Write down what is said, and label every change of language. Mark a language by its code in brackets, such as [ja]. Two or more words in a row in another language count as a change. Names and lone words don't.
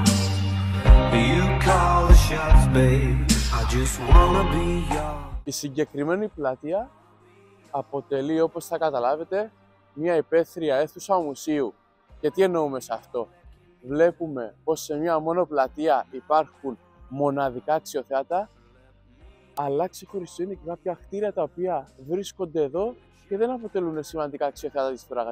[en] You call the shots, babe. I just wanna be yours. [el] Η συγκεκριμένη πλατεία αποτελεί, όπως θα καταλάβετε, μια υπαίθρια αίθουσα μουσείου. Και τι εννοούμε σε αυτό? Βλέπουμε πως σε μια μόνο πλατεία υπάρχουν μοναδικά αξιοθέατα, αλλά ξεχωριστό είναι και κάποια κτίρια τα οποία βρίσκονται εδώ και δεν αποτελούν σημαντικά αξιοθέατα της Πράγας.